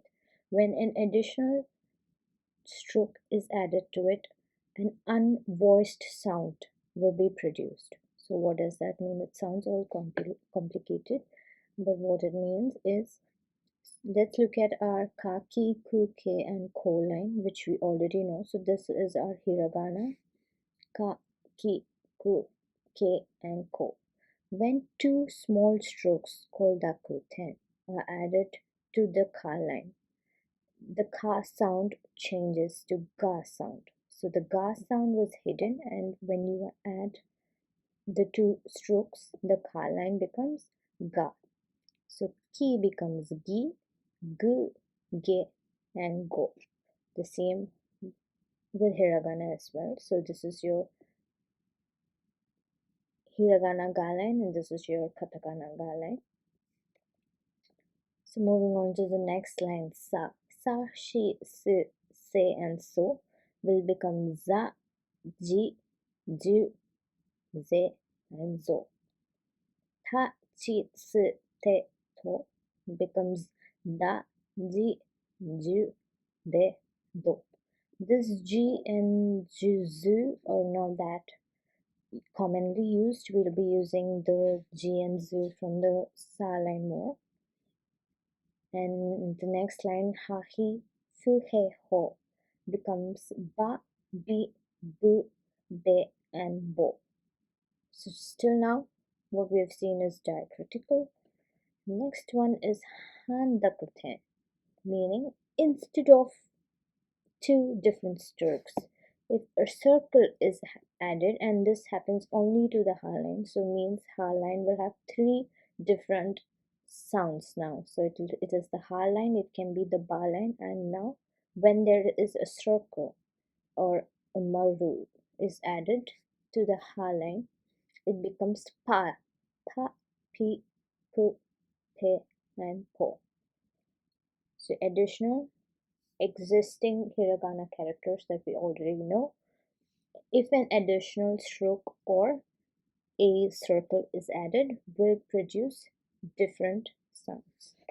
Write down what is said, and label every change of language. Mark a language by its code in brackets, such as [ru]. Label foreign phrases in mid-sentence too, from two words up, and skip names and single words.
[en] When an additional stroke is added to it, an unvoiced sound will be produced. So what does that mean? It sounds all complicated, but what it means is, let's look at our ka, ki, ku, ke and ko line, which we already know. So this is our hiragana, ka, ki, ku, ke and ko. When 2 small strokes called dakuten are added to the ka line, the ka sound changes to ga sound. So the ga sound was hidden, and when you add the 2 strokes, the ka line becomes ga. So ki becomes gi, gu, ge, and go. The same with hiragana as well. So this is your hiragana ga line and this is your katakana ga line. So moving on to the next line, sa. Sa, shi, si, se, and so will become za, ji, ju, ze, and zo. Ta, chi, si, te, to becomes da, ji, ju, de, do. This ji and ju are not that commonly used. We'll be using the ji and zu from the sa line more. And the next line, ha, hi, fu, he, ho becomes ba, bi, bu, be, and bo. So still now, what we have seen is diacritical. Next one is handakuten, meaning instead of 2 different strokes, if a circle is added, and this happens only to the ha line, so means ha line will have 3 different sounds now. So it is the ha line, it can be the ba line, and now when there is a circle or a maru is added to the ha line, it becomes pa, pi, pu, pe, and po. So additional existing hiragana characters that we already know. If an additional stroke or a circle is added, will produce different sounds.